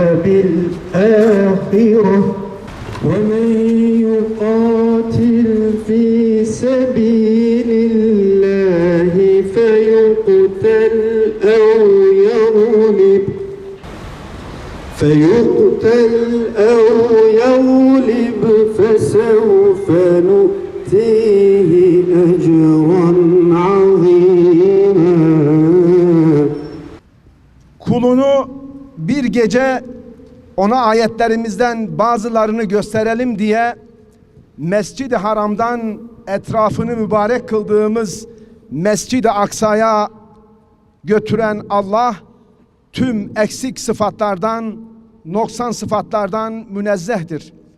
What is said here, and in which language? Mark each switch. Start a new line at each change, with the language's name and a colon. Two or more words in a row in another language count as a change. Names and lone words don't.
Arabic: بالآخرة ومن يقاتل في سبيل الله فيقتل أو يغلب فسوف نؤتيه أجرا عظيما.
Turkish: Kulunu bir gece ona ayetlerimizden bazılarını gösterelim diye Mescid-i Haram'dan etrafını mübarek kıldığımız Mescid-i Aksa'ya götüren Allah tüm eksik sıfatlardan, noksan sıfatlardan münezzehtir.